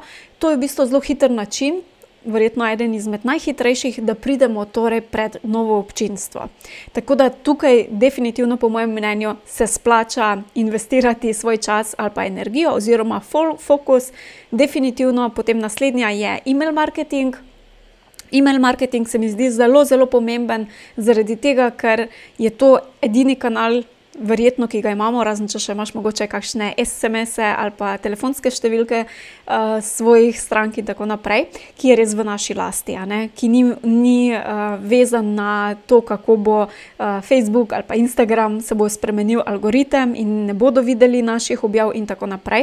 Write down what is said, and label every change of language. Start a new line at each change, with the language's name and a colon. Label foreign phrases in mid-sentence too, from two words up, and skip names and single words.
Slovenian: To je v bistvu zelo hiter način, verjetno eden izmed najhitrejših, da pridemo torej pred novo občinstvo. Tako da tukaj definitivno po mojem mnenju se splača investirati svoj čas ali pa energijo oziroma fokus. Definitivno potem naslednja je
English: email marketing. Email marketing
Slovenian: se mi zdi zelo, zelo pomemben zaradi tega, ker je to edini kanal, verjetno, ki ga imamo, razen če še imaš mogoče kakšne SMS-e ali pa telefonske številke svojih strank in tako naprej, ki je res v naši lasti, ki ni vezan na to, kako bo Facebook ali pa Instagram se bo spremenil algoritem in ne bodo videli naših objav in tako naprej.